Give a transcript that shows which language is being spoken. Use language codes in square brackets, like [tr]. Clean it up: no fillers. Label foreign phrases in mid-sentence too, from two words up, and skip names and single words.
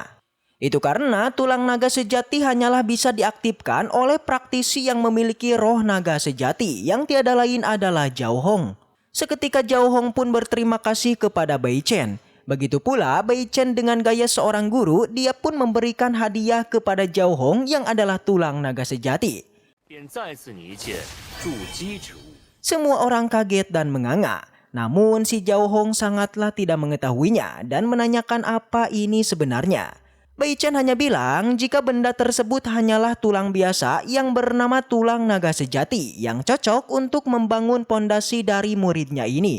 [id] Itu karena tulang naga sejati hanyalah bisa diaktifkan oleh praktisi yang memiliki roh naga sejati yang tiada lain adalah Zhao Hong. Seketika Zhao Hong pun berterima kasih kepada Bai Chen. Begitu pula Bai Chen dengan gaya seorang guru, dia pun memberikan hadiah kepada Zhao Hong yang adalah tulang naga sejati. [zh] 便再次拟解筑基之物。 [id] Semua orang kaget dan menganga. Namun si Zhao Hong sangatlah tidak mengetahuinya dan menanyakan apa ini sebenarnya. Bai Chen hanya bilang jika benda tersebut hanyalah tulang biasa yang bernama tulang naga sejati yang cocok untuk membangun pondasi dari muridnya ini.